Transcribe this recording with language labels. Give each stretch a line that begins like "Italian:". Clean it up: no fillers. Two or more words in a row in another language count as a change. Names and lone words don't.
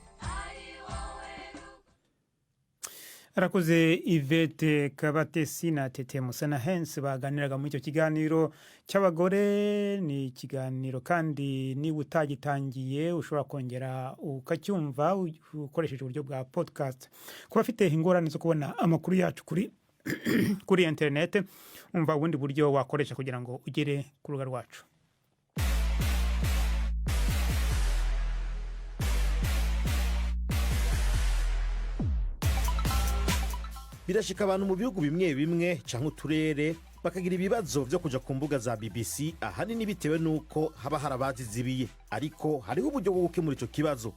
Kinyarwanda: Arakoze Yvette Kabatesi na Tete Musana Hens baganiraga muri icyo kiganiro cy'abagore. Ni ikiganiro kandi niba utagitangiye ushobora kongera ukacyumva ukoresheje uburyo bwa podcast.
Rundi: Kuba afite ingorane zo kubona amakuru yacu kuri internet umva ubundi buryo wakoresha kugira ngo ugere ku rubuga rwacu. Birashika abantu mu bihugu bimwe cyangwa uturere bakagira ibibazo byo kuja ku mbuga za BBC ahanini bitewe nuko haba harabazizibiye ariko hariho uburyo bwo gukemura ico kibazo.